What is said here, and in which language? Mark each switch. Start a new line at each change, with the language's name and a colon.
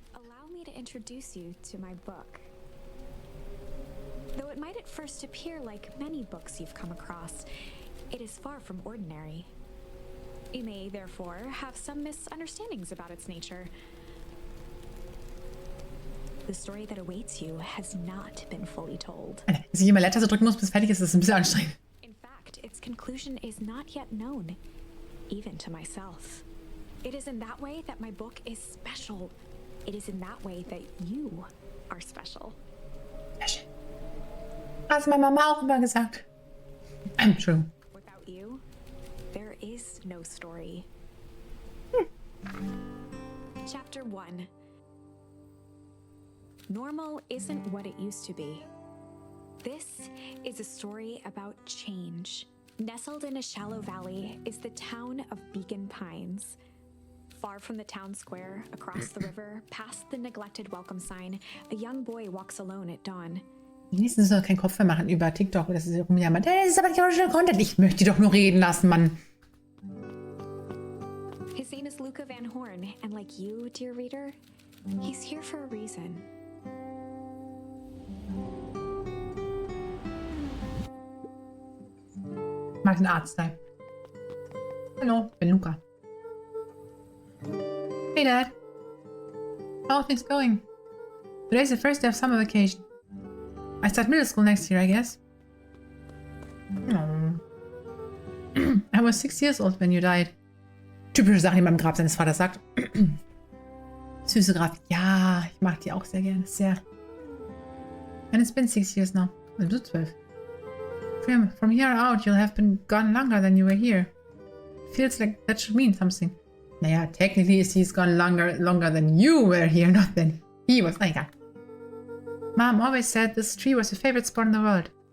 English: Allow me to introduce you to my book. Though it might at first appear like many books you've come across, it is far from ordinary. You may, therefore, have some misunderstandings about its nature. The story that awaits you has not been fully told.
German: Dass ich immer Leertaste drücken muss, bis es fertig ist, ist ein bisschen anstrengend.
English: In fact, its conclusion is not yet known, even to myself. It is in that way that my book is special. It is in that way that you are special.
German: Hast meine Mama auch immer gesagt. Entschuldigung.
English: Without you, there is no story. Chapter 1. Normal isn't what it used to be. This is a story about change. Nestled in a shallow valley is the town of Beacon Pines. Far from the town square, across the river, past the neglected welcome sign, a young boy walks alone at dawn.
German: Die nächsten müssen doch keinen Kopf mehr machen über TikTok oder das ist rumjammern. Das ist aber nicht original Content. Ich möchte die doch nur reden lassen, Mann.
English: His name is Lukas Van Horn, and like you, dear reader, he's here for a reason.
German: Ich mag den Artstyle. Hallo, ich bin Luca.
English: Hey, Dad. How are things going? Today's the first day of summer vacation. I start middle school next year, I guess. Oh. I was 6 years old when you died.
German: Typische Sache, die man im Grab seines Vaters sagt. Süße Grafik. Ja, ich mag die auch sehr gerne.
English: Sehr. And it's been 6 years now.
German: Du bist 12.
English: From here out, you'll have been gone longer than you were here. Feels like that should mean something.
German: Naja,
English: technically he's gone longer than you were here, not than he was.
German: Na egal.
English: Mom always said this tree was her favorite spot in the world.